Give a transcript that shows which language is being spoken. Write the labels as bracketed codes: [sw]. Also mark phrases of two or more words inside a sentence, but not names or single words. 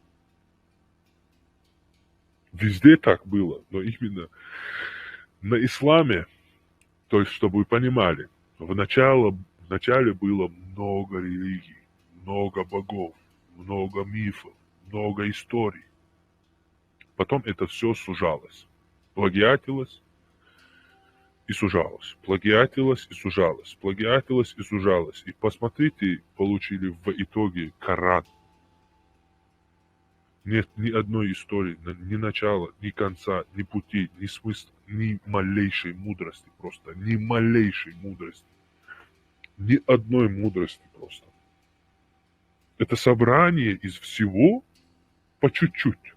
[ru] Везде так было, но именно на исламе, то есть, чтобы вы понимали, в начале было много религий, много богов, много мифов, много историй. Потом это все сужалось, плагиатилось и сужалось, плагиатилось и сужалось, плагиатилось и сужалось. И посмотрите, получили в итоге Коран. Нет ни одной истории, ни начала, ни конца, ни пути, ни смысла, ни малейшей мудрости просто, ни малейшей мудрости. Ни одной мудрости просто. Это собрание из всего по чуть-чуть.